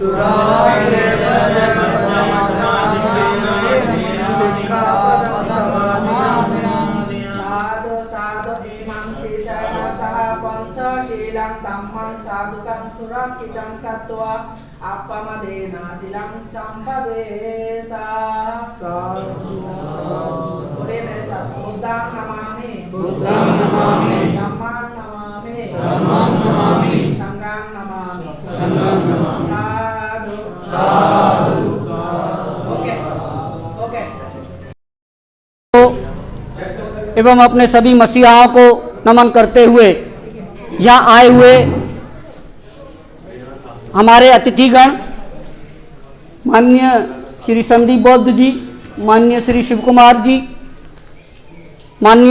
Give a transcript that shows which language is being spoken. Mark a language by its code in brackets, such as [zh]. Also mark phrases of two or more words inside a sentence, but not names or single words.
[pi] साधु साधु इमं तिसरसः पंचशीलं धम्मं साधुकं सुरक्षितं कृत्वा अपमदेन शीलं संपदेत साधु [hi] बोलिए मेरे साथ [pi] बुद्धं नमामि बुद्धं नमामि धम्मं नमामि धम्मं नमामि संघं नमामि संघं नमामि साधु साधु [en] okay okay [hi] एवं अपने सभी मसीहाओं को नमन करते हुए यहाँ आए हुए हमारे अतिथिगण माननीय श्री संदीप बौद्ध जी, माननीय श्री शिव कुमार जी, माननीय